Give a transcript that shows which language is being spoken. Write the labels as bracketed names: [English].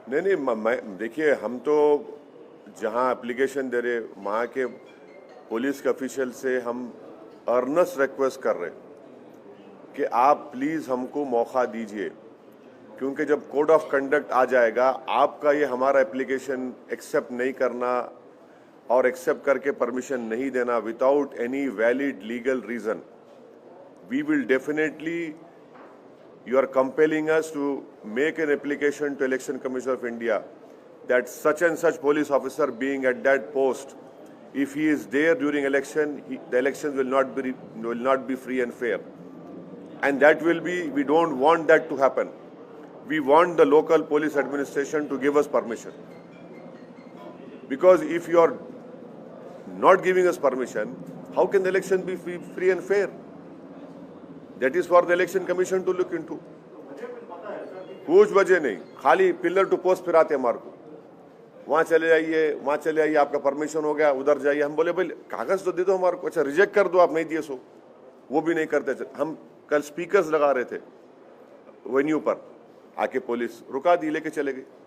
[Hindi] नहीं, देखिए, हम तो जहां एप्लीकेशन दे रहे, वहाँ के पुलिस के ऑफिशियल से हम अर्नेस्ट रिक्वेस्ट कर रहे कि आप प्लीज़ हमको मौका दीजिए, क्योंकि जब कोड ऑफ कंडक्ट आ जाएगा, आपका ये हमारा एप्लीकेशन एक्सेप्ट नहीं करना और एक्सेप्ट करके परमिशन नहीं देना [English] Without any valid legal reason, we will definitely you are compelling us to make an application to Election Commission of India that such and such police officer being at that post, if he is there during election, the elections will not be free and fair. And that will be, we don't want that to happen. We want the local police administration to give us permission. Because if you are not giving us permission, how can the election be free and fair? That is for the Election Commission to look into. [Hindi] कुछ वजह नहीं, खाली pillar to post फिराते हमारे को, वहाँ चले जाइए, आपका परमिशन हो गया, उधर जाइए. हम बोले भाई कागज तो दे दो हमारे को. अच्छा रिजेक्ट कर दो, आप नहीं दिए सो, वो भी नहीं करते. हम कल स्पीकर्स लगा रहे थे वेन्यू पर, आके पुलिस रुका दी, लेके चले गए.